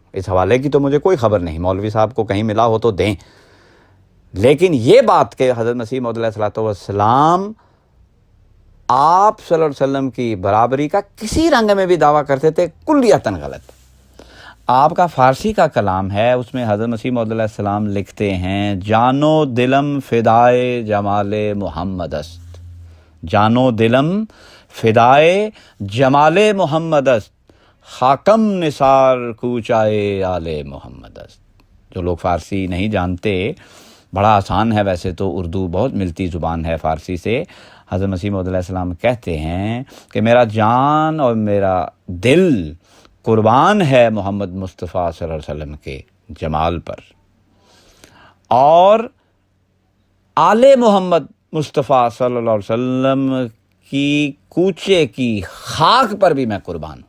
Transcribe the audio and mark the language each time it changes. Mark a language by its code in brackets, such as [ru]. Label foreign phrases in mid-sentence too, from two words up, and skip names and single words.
[ur] اس حوالے کی تو مجھے کوئی خبر نہیں، مولوی صاحب کو کہیں ملا ہو تو دیں، لیکن یہ بات کہ حضرت مسیح موعود [ar] علیہ السلام [ur] آپ [ar] صلی اللہ علیہ وسلم [ur] کی برابری کا کسی رنگ میں بھی دعویٰ کرتے تھے، کلیتاً غلط. آپ کا فارسی کا کلام ہے، اس میں حضرت مسیح موعود [ar] علیہ السلام [ur] لکھتے ہیں [fa] جانو دلم فدائے جمال محمد است، جانو دلم فدائے جمال محمد است، خاکم نثار کوچائے آل محمد است. [ur] جو لوگ فارسی نہیں جانتے، بڑا آسان ہے ویسے تو، اردو بہت ملتی زبان ہے فارسی سے. حضرت مسیح موعود [ar] علیہ السلام [ur] کہتے ہیں کہ میرا جان اور میرا دل قربان ہے محمد مصطفیٰ [ar] صلی اللہ علیہ وسلم [ur] کے جمال پر، اور آل محمد مصطفیٰ [ar] صلی اللہ علیہ وسلم [ur] کی کوچے کی خاک پر بھی میں قربان ہوں.